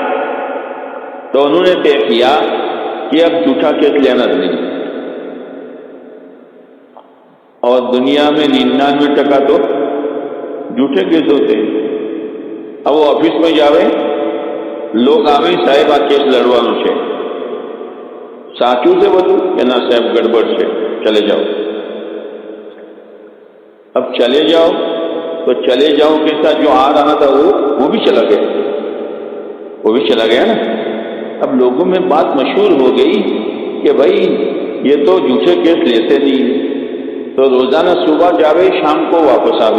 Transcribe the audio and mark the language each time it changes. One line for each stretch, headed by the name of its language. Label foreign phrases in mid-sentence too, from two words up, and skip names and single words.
Urdu: تو انہوں نے طے کیا کہ اب جھوٹا کیس لینا نہیں. اور دنیا میں 99% تو جھوٹے کیس ہوتے ہیں. اب وہ آفس میں جاوے لوگ آوے صاحب
Gujarati: આ કેસ લડવાનો છે સાચું છે બધું કે ના સાહેબ ગડબડ છે
Urdu: چلے جاؤ. اب چلے جاؤ تو چلے جاؤ کے ساتھ جو آ رہا تھا وہ بھی چلا گیا، وہ بھی چلا گیا نا. اب لوگوں میں بات مشہور ہو گئی کہ بھائی یہ تو جھوٹے کیس لیتے نہیں، تو روزانہ صبح جاوے شام کو واپس آوے.